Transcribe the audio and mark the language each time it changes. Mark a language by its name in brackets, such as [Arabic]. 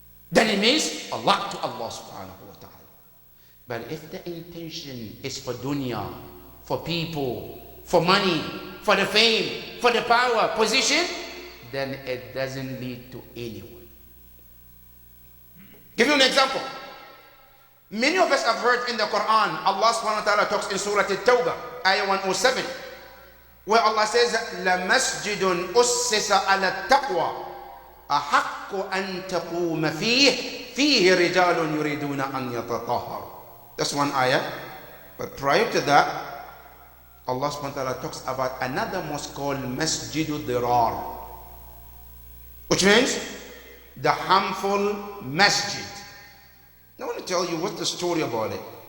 [English] Then it means a lot to Allah subhanahu wa ta'ala. But if the intention is for dunya, for people, for money, for the fame, for the power, position, then it doesn't lead to anyone. Give you an example. Many of us have heard in the Quran, Allah subhanahu wa ta'ala talks in Surah At-Tawbah, ayah 107, where Allah says, [Arabic] لَمَسْجِدٌ أُسِّسَ عَلَى التَّقْوَى أحق أن تقوم فيه رجال يريدون أن يتطهروا. [English] That's one ayah. But prior to that, Allah subhanahu wa ta'ala talks about another mosque called Masjidul Dirar, which means the harmful masjid. I want to tell you what's the story about it.